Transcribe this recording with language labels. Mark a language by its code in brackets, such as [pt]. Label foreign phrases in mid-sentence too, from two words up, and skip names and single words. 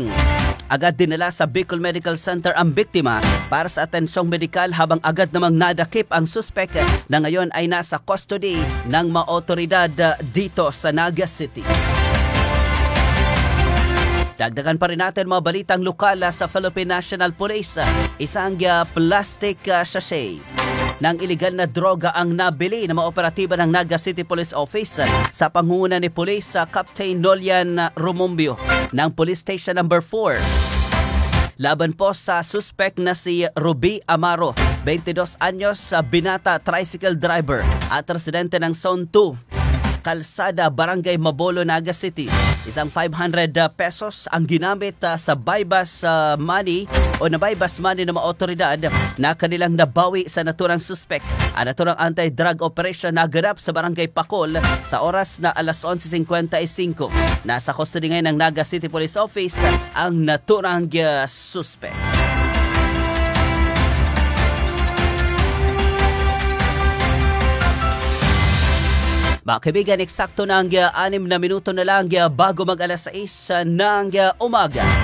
[tl] Agad dinala sa Bicol Medical Center ang biktima para sa atensyong medikal habang agad namang nadakip ang suspect na ngayon ay nasa custody ng mga otoridad dito sa Naga City. Dagdagan pa rin natin mga balitang lokal sa Philippine National Police. Isang plastic sachet ng iligal na droga ang nabili ng mga operatiba ng Naga City Police Office sa pangunguna ni Police Captain Nolian Romumbio ng Police Station Number 4. Laban po sa suspect na si Ruby Amaro, 22 anyos, binata [en] tricycle driver [tl] at residente ng Zone 2, Kalsada, Barangay Mabolo, Naga City. Isang 500 pesos ang ginamit sa [en] bypass money [tl] o na [en] bypass money [tl] ng mga otoridad na kanilang nabawi sa naturang suspect. Ang naturang [en] anti-drug operation [tl] na ganap sa Barangay Pakol sa oras na alas 11:55. Nasa custody ngayon ng Naga City Police Office ang naturang suspect. Mga kaibigan, eksakto ng 6 na minuto na lang bago mag alas 6 ng umaga.